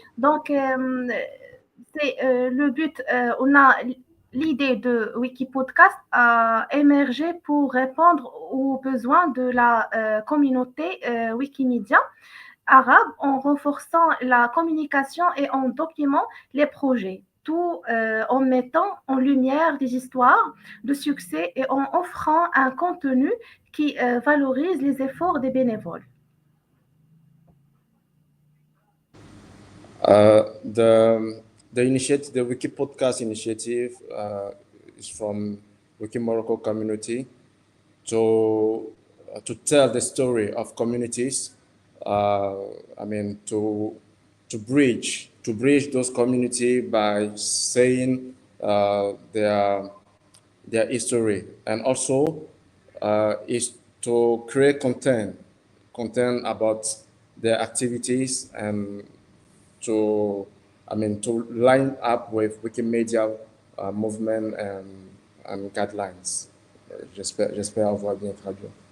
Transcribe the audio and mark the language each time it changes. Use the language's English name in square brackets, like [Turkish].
[French] Donc, c'est le but, on a l'idée de WikiPodcast a émergé pour répondre aux besoins de la communauté Wikimedia arabe en renforçant la communication et en documentant les projets, tout en mettant en lumière des histoires de succès et en offrant un contenu qui valorise les efforts des bénévoles. [English] The initiative, the Wiki Podcast initiative, is from Wiki Morocco community to tell the story of communities. I mean, to bridge those community by saying their history, and also is to create content about their activities, and to to line up with Wikimedia movement and guidelines. [French] J'espère avoir bien traduit.